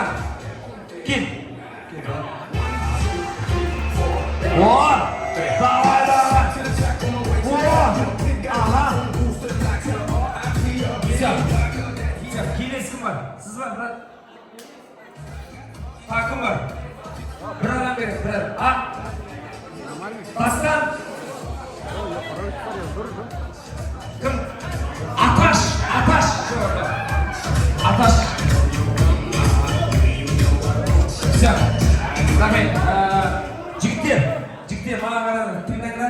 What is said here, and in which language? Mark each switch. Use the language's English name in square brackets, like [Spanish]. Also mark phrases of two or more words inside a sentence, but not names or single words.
[Kazakh] Кел. Давай! Ага. Все, келесі кім бар? Сіз бар, брат? Кім бар? Bir adam керек, bir adam. Тастан. Кім? Аташ. Все, рахмет. Жігіттер, маған қараңдар, тыңдаңдар.